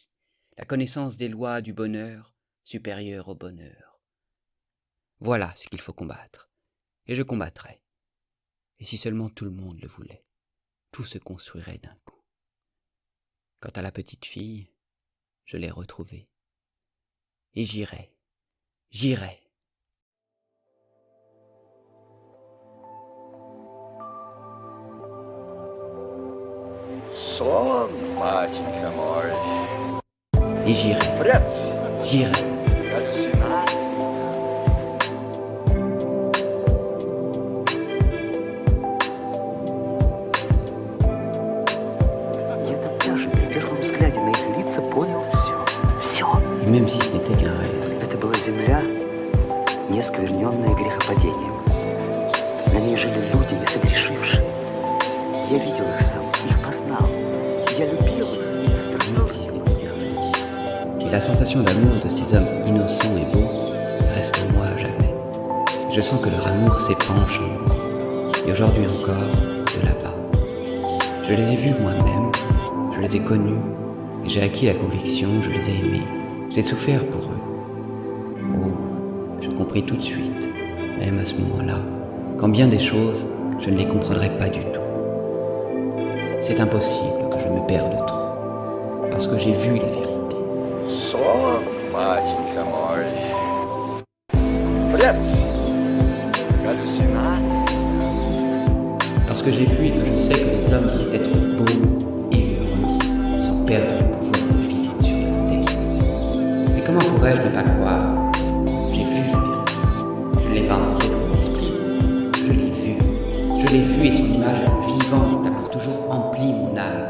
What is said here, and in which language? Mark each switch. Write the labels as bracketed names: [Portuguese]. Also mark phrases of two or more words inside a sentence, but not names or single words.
[French] La connaissance des lois du bonheur supérieure au bonheur. Voilà ce qu'il faut combattre. Et je combattrai. Et si seulement tout le monde le voulait, tout se construirait d'un coup. Quant à la petite fille, je l'ai retrouvée. Et j'irai. [Russian] Сон, батенька мой. [French] Et j'irai. [Russian] Прятаться. Галлюцинации. Я тогда же, при первом взгляде на их лица, понял все. Все. [French] Et même si ce n'était qu'un rêve, [Russian] Это была земля, не оскверненная грехопадением. На ней жили люди, не согрешившие. Я видел их сам, их познал. Я любил их, я страдал [French] même si ce n'était qu'un rêve. Et la sensation d'amour de ces hommes innocents et beaux reste en moi à jamais. Je sens que leur amour s'épanche en moi. Et aujourd'hui encore, de là-bas. Je les ai vus moi-même, je les ai connus, et j'ai acquis la conviction, je les ai aimés. J'ai souffert pour eux. Oh, je compris tout de suite, même à ce moment-là, qu'en bien des choses, je ne les comprendrais pas du tout. C'est impossible que je me perde trop, parce que j'ai vu la vérité. [Russian] Сон, батенька мой. Прятаться. Галлюцинации. [French] Parce que j'ai vu et que je sais que les hommes peuvent être beaux et heureux sans perdre le pouvoir de vivre sur la terre. Mais comment pourrais-je ne pas croire? J'ai vu la vérité. Je ne l'ai pas inventée dans mon esprit. Je l'ai vue et son image vivante a pour toujours empli mon âme.